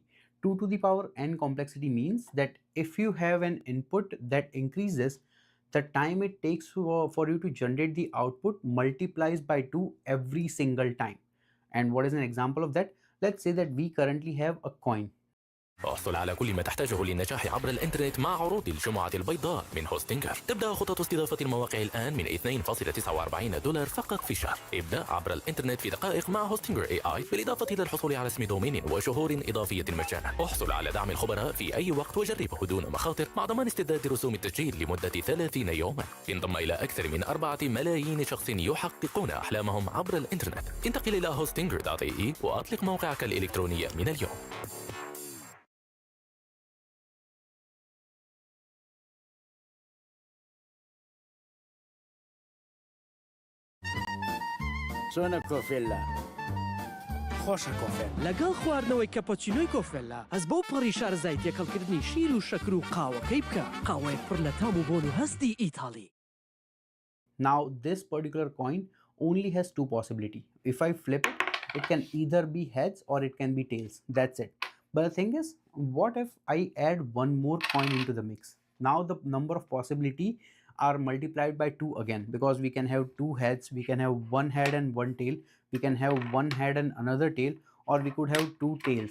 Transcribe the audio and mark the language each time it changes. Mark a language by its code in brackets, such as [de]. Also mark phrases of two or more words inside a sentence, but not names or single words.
[en] 2 to the power n complexity means that if you have an input that increases, the time it takes for you to generate the output multiplies by 2 every single time. And what is an example of that? Let's say that we currently have a coin. [ar] احصل على كل ما تحتاجه للنجاح عبر الإنترنت مع عروض الجمعة البيضاء من هوستنجر. تبدأ خطة استضافة المواقع الآن من $2.49 فقط في الشهر. ابدأ عبر الإنترنت في دقائق مع هوستنجر AI، بالإضافة إلى الحصول على اسم دومين وشهور إضافية مجانا. احصل على دعم الخبراء في أي وقت وجربه دون مخاطر مع ضمان استرداد رسوم التسجيل لمدة 30 يوما. انضم إلى أكثر من 4 ملايين شخص يحققون أحلامهم عبر الإنترنت. انتقل إلى hostinger.ae وأطلق موقعك الإلكتروني من اليوم. [ckb] چۆنە کۆفێللا خۆشە کۆفێل لەگەڵ خواردنەوەی کەپۆچینۆی کۆفێللا ئەس بەو پەڕی شارەزای تێکەڵکردنی شیر و شەکر و قاوەکەی بکە قاوەیەک پڕ لە تام و بۆن و هەستی ئیتاڵی. [en] Now this particular coin only has two possibilities. If I flip it, it can either be heads or it can be tails. That's it. But the thing is, what if I add one more coin into the mix? Now the number of possibility are multiplied by 2 again, because we can have 2 heads, we can have 1 head and 1 tail, we can have 1 head and another tail, or we could have 2 tails.